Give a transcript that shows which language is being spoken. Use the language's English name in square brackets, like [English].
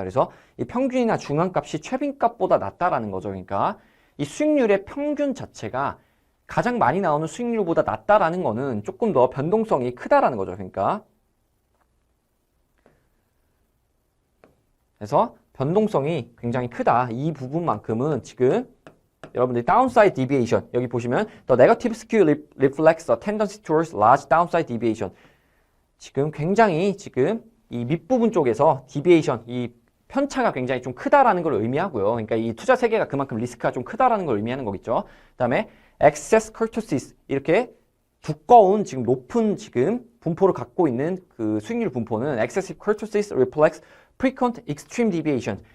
[Korean] 그래서 이 평균이나 중간값이 최빈값보다 낮다라는 거죠. 그러니까 이 수익률의 평균 자체가 가장 많이 나오는 수익률보다 낮다라는 거는 조금 더 변동성이 크다라는 거죠. 그러니까 그래서 변동성이 굉장히 크다. 이 부분만큼은 지금 여러분들이 [English] downside deviation [Korean] 여기 보시면 [English] the negative skew reflects a tendency towards large downside deviation. [Korean] 지금 굉장히 지금 이 밑부분 쪽에서 deviation 이 편차가 굉장히 좀 크다라는 걸 의미하고요. 그러니까 이 투자 세계가 그만큼 리스크가 좀 크다라는 걸 의미하는 거겠죠. 그다음에 excess kurtosis 이렇게 두꺼운 지금 높은 지금 분포를 갖고 있는 그 수익률 분포는 [English] excessive kurtosis reflects frequent extreme deviation.